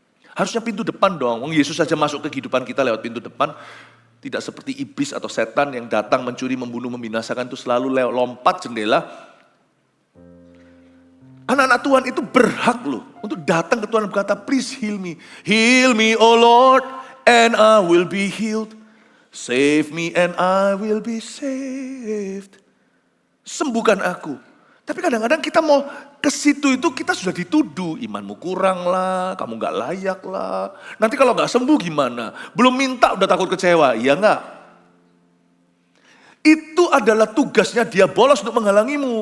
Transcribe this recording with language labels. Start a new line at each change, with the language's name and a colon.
Indonesian: Harusnya pintu depan dong. Wong Yesus saja masuk ke kehidupan kita lewat pintu depan. Tidak seperti iblis atau setan yang datang mencuri, membunuh, membinasakan itu selalu lompat jendela. Anak-anak Tuhan itu berhak loh untuk datang ke Tuhan dan berkata,
English: please heal me. Heal me, oh Lord, and I will be healed. Save me and I will be saved.
Indonesian: Sembuhkan aku. Tapi kadang-kadang kita mau ke situ itu kita sudah dituduh. Imanmu kurang lah, kamu gak layak lah. Nanti kalau gak sembuh gimana? Belum minta udah takut kecewa, iya gak? Itu adalah tugasnya dia bolos untuk menghalangimu.